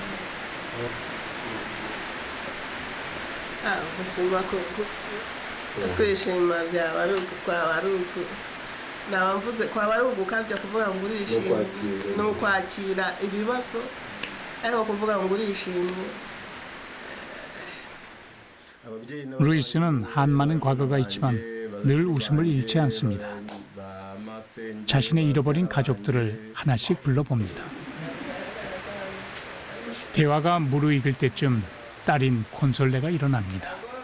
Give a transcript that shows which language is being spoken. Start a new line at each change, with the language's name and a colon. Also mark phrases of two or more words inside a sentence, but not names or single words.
Kinyarwanda: ubuzima kwishima byaba ari ukwaba ari naba mvuze kwaba ari ugukabya kuvuga ngo urishimye ni ukwakira ibibazo ariko kuvuga ngo urishimye.
Korean: 루이스는 한많은 과거가 있지만 늘 웃음을 잃지 않습니다. 자신의 잃어버린 가족들을 하나씩 불러봅니다. 대화가 무르익을 때쯤 딸인 콘솔레가 일어납니다.